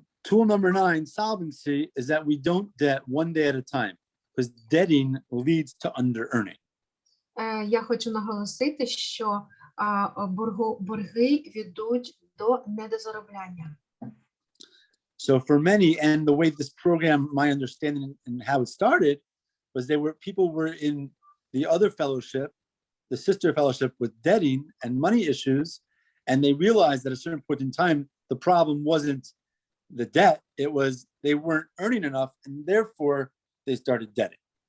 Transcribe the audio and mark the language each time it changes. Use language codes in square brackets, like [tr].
[en] Tool number 9, solvency, is that we don't debt one day at a time, because debting leads to under-earning. [uk] Я хочу наголосити, що борги ведуть до недозаробляння. [en] So for many, and the way this program, my understanding and how it started, was people were in the other fellowship, the sister fellowship, with debting and money issues, and they realized at a certain point in time, the problem wasn't the debt, it was they weren't earning enough, and therefore they started debting.